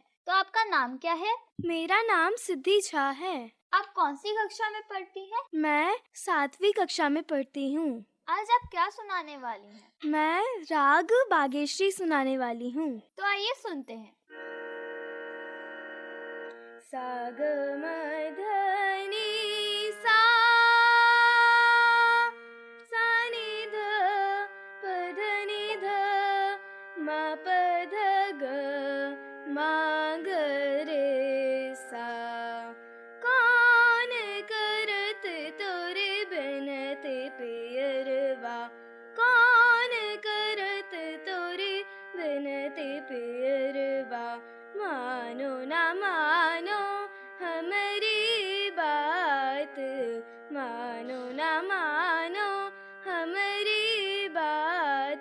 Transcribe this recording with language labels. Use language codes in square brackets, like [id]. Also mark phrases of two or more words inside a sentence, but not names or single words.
[hi] तो आपका नाम क्या है? मेरा नाम सिद्धि झा है। आप कौन सी कक्षा में पढ़ती हैं? मैं 7वीं कक्षा में पढ़ती हूँ। आज आप क्या सुनाने वाली हैं? मैं राग बागेश्वरी सुनाने वाली हूँ। तो आइए सुनते हैं। सा ग म ध नि सा, सा नि ध प ध नि ध, म प ध ग म ग रे सा। कौन करत तोरे बिनते पियरवा, कौन करत तोरे बिनते पियरवा। मानो ना मानो हमारी बात, मानो ना मानो हमारी बात।